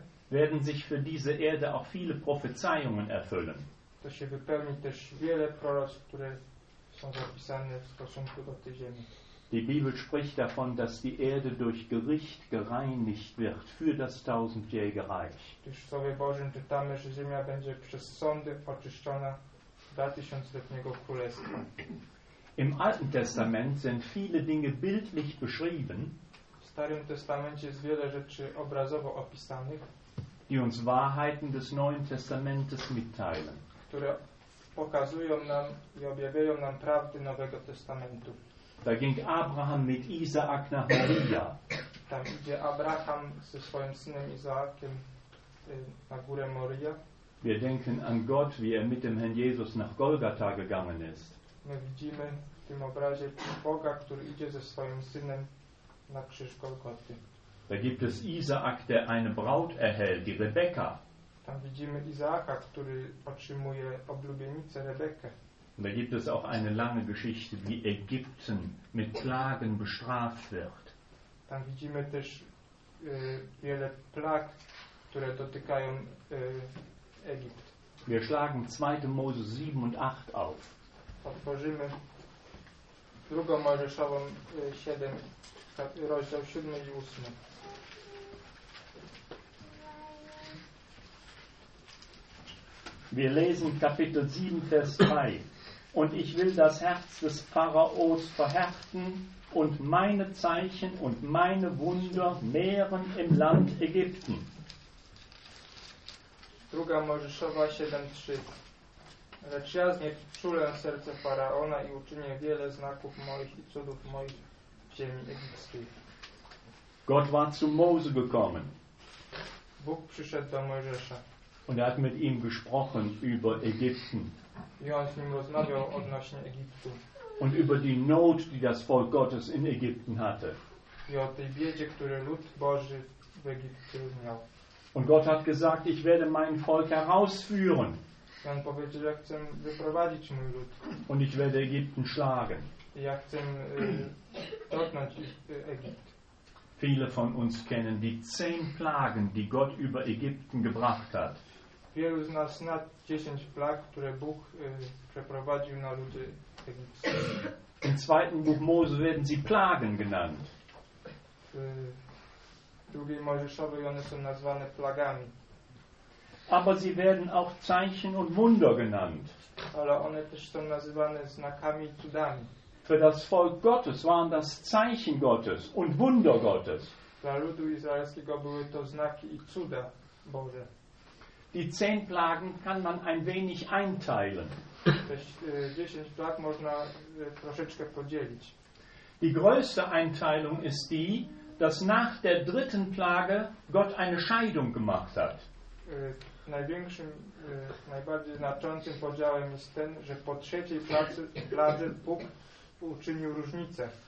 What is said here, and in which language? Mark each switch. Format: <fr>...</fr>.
<de>werden sich für diese Erde auch viele Prophezeiungen erfüllen.</de> <pl>To się wypełni też wiele proroctw, które są zapisane w stosunku do tej ziemi.</pl> <de>Die Bibel spricht davon, dass die Erde durch Gericht gereinigt wird für das tausendjährige Reich.</de> <pl>Też w Słowie Bożym czytamy, że ziemia będzie przez sądy oczyszczona dla tysiącletniego królestwa.</pl> <de>Im Alten Testament sind viele Dinge bildlich beschrieben.</de> <pl>W Starym Testamencie jest wiele rzeczy obrazowo opisanych,</pl> <de>die uns Wahrheiten des Neuen Testamentes mitteilen.</de> <pl>Które pokazują nam i objawiają nam prawdy Nowego Testamentu.</pl> <de>Da ging Abraham mit Isaak nach Moria.</de> <pl>Tam idzie Abraham ze swoim synem Izaakiem na górę Moria.</pl> <de>Wir denken an Gott, wie er mit dem Herrn Jesus nach Golgatha gegangen ist.</de> <pl>My widzimy w tym obrazie Boga, który idzie ze swoim synem na krzyż Golgoty.</pl> <de>Da gibt es Isaak, der eine Braut erhält, die Rebekka.</de> <pl>Tam widzimy Izaaka, który otrzymuje oblubienicę Rebekę.</pl> <de>Da gibt es auch eine lange Geschichte, wie Ägypten mit Plagen bestraft wird.</de> <pl>Tam widzimy też wiele plag, które dotykają Egipt.</pl> <de>Wir schlagen 2. Mose 7 und 8 auf.</de> <pl>otworzymy drugą Mojżeszową 7, rozdział 7 i 8.</pl> <de>Wir lesen Kapitel 7, Vers 2. Und ich will das Herz des Pharaos verhärten und meine Zeichen und meine Wunder mehren im Land Ägypten.</de> <pl>Druga Mojżeszowa 7,3. Lecz ja znieczulę serce Faraona i uczynię wiele znaków moich i cudów moich w ziemi egipskiej.</pl> <de>Gott war zu Mose gekommen.</de> <pl>Bóg przyszedł do Mojżesza.</pl> <de>Und hat mit ihm gesprochen über Ägypten.</de> <pl>I on z nim rozmawiał odnośnie Egiptu.</pl> <de>Und über die Not, die das Volk Gottes in Ägypten hatte.</de> <pl>I o tej biedzie, które lud Boży w Egipcie miał.</pl> <de>Und Gott hat gesagt, ich werde mein Volk herausführen.</de> <pl>I on powiedział, ja chcę wyprowadzić mój lud.</pl> <de>Und ich werde Ägypten schlagen.</de> <pl>I ja chcę dotknąć Egipt.</pl> <de>Viele von uns kennen die 10 Plagen, die Gott über Ägypten gebracht hat.</de> <pl>Wielu z nas zna 10 plag, które Bóg przeprowadził na ludzi egipskich.</pl> <de>Im zweiten Buch Mose werden sie Plagen genannt.</de> <pl>W drugiej Mojżeszowej one są nazwane plagami.</pl> <de>Aber sie werden auch Zeichen und Wunder genannt.</de> <pl>Ale one też są nazywane znakami i cudami.</pl> <de>Für das Volk Gottes waren das Zeichen Gottes und Wunder Gottes.</de> <pl>Dla ludu izraelskiego były to znaki i cuda Boże.</pl> <de>Die 10 Plagen kann man ein wenig einteilen.</de> <pl>10 plag można troszeczkę podzielić.</pl> <de>Die größte Einteilung ist die, dass nach der dritten Plage Gott eine Scheidung gemacht hat.</de> <pl>Największym, najbardziej znaczącym podziałem jest ten, że po trzeciej plagi Bóg uczynił różnicę.</pl>